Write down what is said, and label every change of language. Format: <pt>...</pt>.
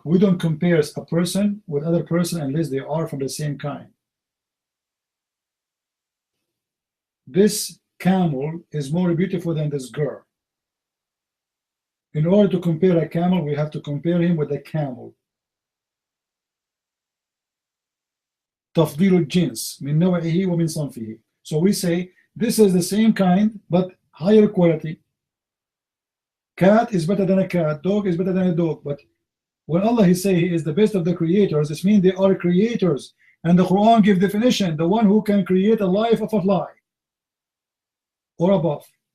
<en>We don't compare a person with other person unless they are from the same kind. This camel is more beautiful than this girl. In order to compare a camel, we have to compare him with a camel.</en> <ar>تفضيل الجنس من نوعه ومن صنفه.</ar> <en>So we say this is the same kind but higher quality. Cat is better than a cat, dog is better than a dog. But when Allah he say he is the best of the creators, this means they are creators. And the Quran gives definition, the one who can create a life of a fly or above.</en>